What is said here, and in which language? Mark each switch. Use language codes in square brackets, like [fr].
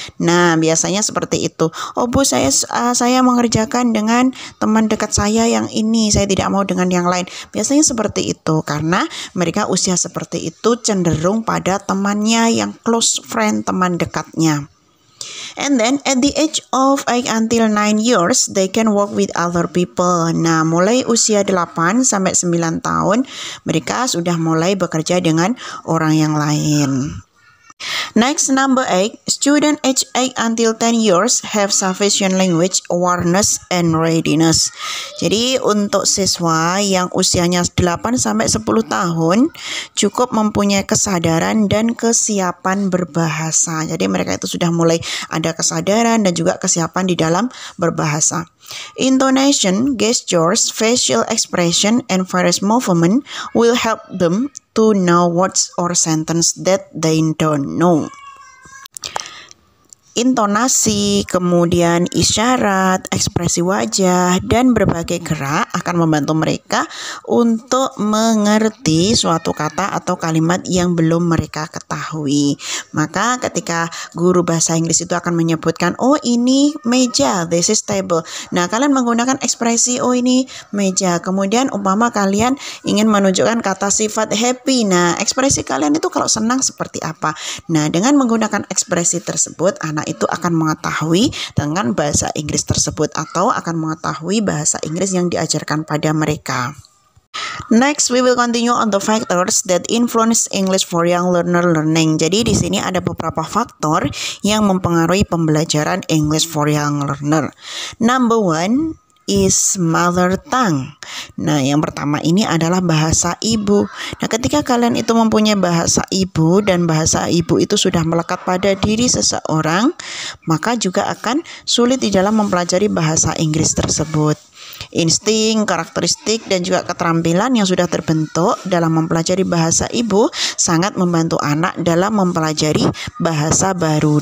[id] Nah, biasanya seperti itu. Oh Bu, saya mengerjakan dengan teman dekat saya yang ini. Saya tidak mau dengan yang lain. Biasanya seperti itu karena mereka usia seperti itu cenderung pada temannya yang close friend, teman dekatnya. [en] And then at the age of 8 until 9 years, they can work with other people. [id] Nah, mulai usia 8 sampai 9 tahun, mereka sudah mulai bekerja dengan orang yang lain. [en] Next, number 8, Student aged 8 until 10 years have sufficient language awareness and readiness. [id] Jadi untuk siswa yang usianya 8 sampai 10 tahun cukup mempunyai kesadaran dan kesiapan berbahasa. Jadi mereka itu sudah mulai ada kesadaran dan juga kesiapan di dalam berbahasa. [en] Intonation, gestures, facial expression, and various movement will help them to know words or sentence that they don't know. [id] Intonasi, kemudian isyarat, ekspresi wajah, dan berbagai gerak akan membantu mereka untuk mengerti suatu kata atau kalimat yang belum mereka ketahui. Maka ketika guru bahasa Inggris itu akan menyebutkan, oh ini meja, [en] this is table. [id] Nah, kalian menggunakan ekspresi, oh ini meja. Kemudian umpama kalian ingin menunjukkan kata sifat happy. Nah, ekspresi kalian itu kalau senang seperti apa? Nah, dengan menggunakan ekspresi tersebut, anak itu akan mengetahui dengan bahasa Inggris tersebut atau akan mengetahui bahasa Inggris yang diajarkan pada mereka. [en] Next, we will continue on the factors that influence English for young learner learning. [id] Jadi di sini ada beberapa faktor yang mempengaruhi pembelajaran English for young learner. [en] Number 1 is mother tongue. [id] Nah, yang pertama ini adalah bahasa ibu. Nah, ketika kalian itu mempunyai bahasa ibu dan bahasa ibu itu sudah melekat pada diri seseorang, maka juga akan sulit di dalam mempelajari bahasa Inggris tersebut. Insting, karakteristik, dan juga keterampilan yang sudah terbentuk dalam mempelajari bahasa ibu sangat membantu anak dalam mempelajari bahasa baru.